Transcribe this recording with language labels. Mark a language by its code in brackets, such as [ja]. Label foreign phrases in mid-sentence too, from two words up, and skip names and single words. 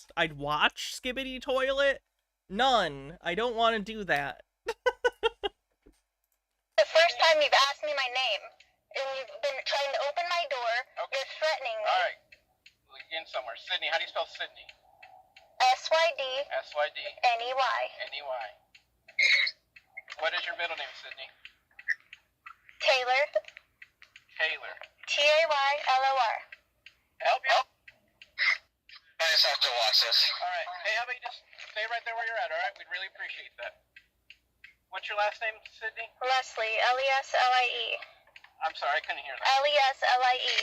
[en] I'd watch Skibbity Toilet? None. I don't want to do that. The first time you've asked me my name, and you've been trying to open my door, okay. You're threatening me. All right. We'll begin somewhere. Sydney, how do you spell Sydney? S-Y-D. S-Y-D. N-E-Y. N-E-Y. What is your middle name, Sydney? Taylor. Taylor. T-A-Y-L-O-R. Help you? I just have to watch this. All right. Hey, how about you just stay right there where you're at, all right? We'd really appreciate that. What's your last name, Sydney? Leslie, L-E-S-L-I-E. I'm sorry, I couldn't hear that. L-E-S-L-I-E.